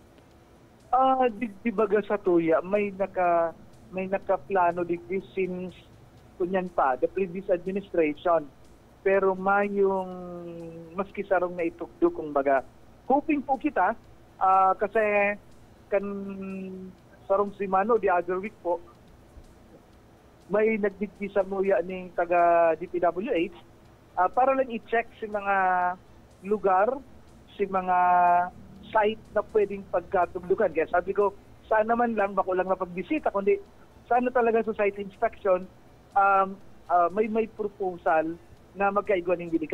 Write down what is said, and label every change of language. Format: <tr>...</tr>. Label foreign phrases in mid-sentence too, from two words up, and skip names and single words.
<bik>Di baga sa tuya may nakaplano digdi since kunyan pa</bik> <en>the previous administration,</en> <bik>pero mayong maski sarong na itugdo kung baga hoping po kita kasi kan sarong si Mano</bik> <en>the other week</en> <bik>po may nagdigdi sa muya ning taga DPWH para lang i-check si mga lugar, si mga site na pwedeng pagkatugdukan. Kaya sabi ko, sana man lang, bako lang napagbisita, kundi sana talaga sa</bik> <en>site inspection,</en> <bik>may proposal na magkaigwa ng bilig.</bik>